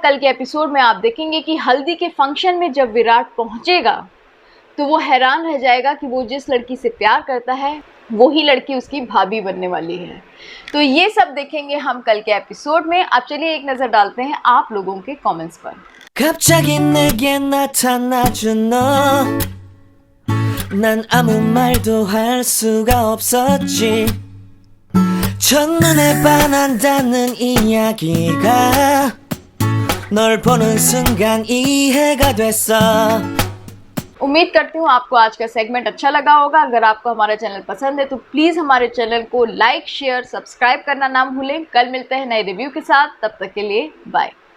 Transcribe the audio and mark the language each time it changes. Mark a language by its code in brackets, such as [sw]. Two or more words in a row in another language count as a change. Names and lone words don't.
[hi] कल के एपिसोड में आप देखेंगे कि हल्दी के फंक्शन में जब विराट पहुंचेगा तो वो हैरान रह जाएगा कि वो जिस लड़की से प्यार करता है वही लड़की उसकी भाभी बनने वाली है। तो ये सब देखेंगे हम कल के एपिसोड में। अब चलिए एक नज़र डालते हैं आप लोगों के कमेंट्स पर। [ko] 갑자기 내게 나타나준 너, 난 아무 말도 할 수가 없었지. 첫눈에 반한다는 이야기가 널 보는 순간 이해가 됐어. [hi] उम्मीद करती हूँ आपको आज का सेगमेंट अच्छा लगा होगा। अगर आपको हमारा चैनल पसंद है तो प्लीज़ हमारे चैनल को [en] like share subscribe [hi] करना ना भूलें। कल मिलते हैं नए रिव्यू के साथ, तब तक के लिए बाय।